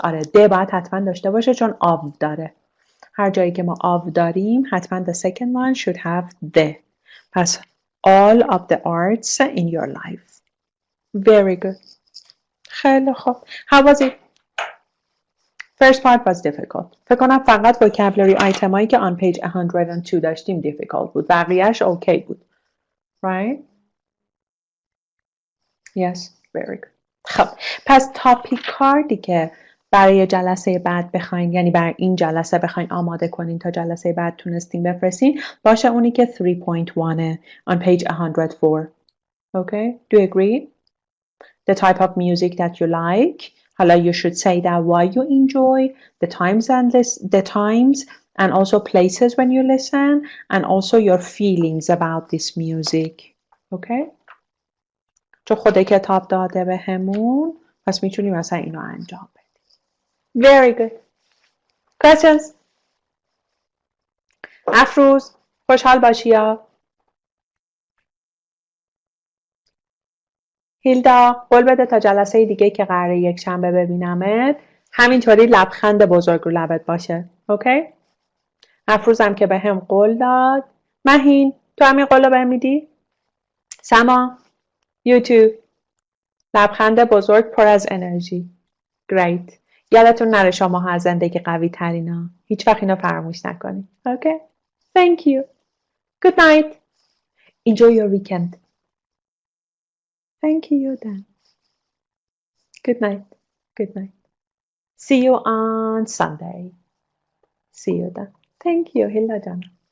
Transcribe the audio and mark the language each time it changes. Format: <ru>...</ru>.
<fa>آره, the باید حتما داشته باشه چون of داره. هر جایی که ما of داریم حتما</fa> <en>the second one should have the. پس all of the arts in your life. Very good.</en> <fa>خیلی خوب.</fa> <en>How was it? First part was difficult.</en> <fa>فکر کنم فقط vocabulary item هایی که</fa> <en>on page 102</en> <fa>داشتیم difficult بود. بقیهش اوکی بود.</fa> <en>Right? Yes, very good.</en> <fa>خب پس تاپیک کاردی که برای جلسه بعد بخواین، یعنی برای این جلسه بخواین آماده کنین تا جلسه بعد تونستین بفرستین، باشه اونی که 3.1 on page 104.</fa> <en>Okay? Do you agree? The type of music that you like. حالا you should say that why you enjoy, the times and also places when you listen, and also your feelings about this music. Okay?</en> <fa>چون خود کتاب داده به همون، پس میتونیم مثلا اینو انجام بدیم.</fa> <en>Very good. Questions?</en> <fa>افروز خوشحال باشی یا هیلدا قول بده تا جلسه دیگه که قراره یک شنبه ببینمت همینطوری لبخند بزرگ رو لبت باشه. اوکی؟ افروزم که به هم قول داد. مهین تو همین قول رو بهم میدی؟ سما یوتیوب لبخند بزرگ پر از انرژی.</fa> <en>Great.</en> <fa>یادتون نره شما از زندگی قوی ترینا. هیچ وقت اینو فراموش نکنید.</fa> <en>Okay? Thank you. Good night. Enjoy your weekend. Thank you then. Good night. Good night. See you on Sunday. See you then. Thank you, Hilda Jana.</en>